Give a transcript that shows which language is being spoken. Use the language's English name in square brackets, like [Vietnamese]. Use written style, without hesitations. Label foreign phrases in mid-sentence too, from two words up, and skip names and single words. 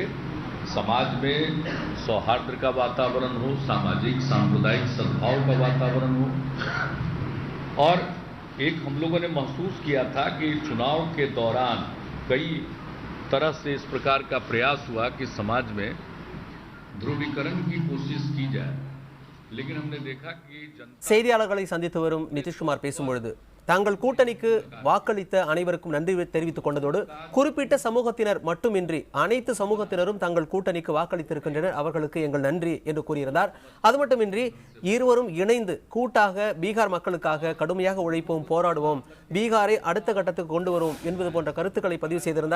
[Hindi] समाज में सौहार्द का वातावरण हो, सामाजिक सांप्रदायिक सद्भाव का वातावरण हो। और एक हम लोगों ने महसूस किया था कि चुनाव के दौरान कई तरह से इस प्रकार का प्रयास हुआ कि समाज में ध्रुवीकरण की कोशिश की जाए, लेकिन हमने देखा कि [Tamil] செய்தியாளர்களை சந்தித்து வரும் நிதிஷ்குமார் பேசும்பொழுது தாங்கள் கூட்டணிக்கு வாக்களித்த அனைவருக்கும் நன்றி தெரிவித்துக் கொண்டதோடு குறிப்பிட்ட சமூகத்தினர் மட்டுமின்றி அனைத்து சமூகத்தினரும் தங்கள் கூட்டணிக்கு வாக்களித்திருக்கின்றனர், அவர்களுக்கு எங்கள் நன்றி என்று கூறியிருந்தார். அது மட்டுமின்றி இருவரும் இணைந்து கூட்டாக பீகார் மக்களுக்காக கடுமையாக உழைப்போம், போராடுவோம், பீகாரை அடுத்த கட்டத்துக்கு கொண்டு வருவோம் என்பது போன்ற கருத்துக்களை பதிவு செய்திருந்தார்.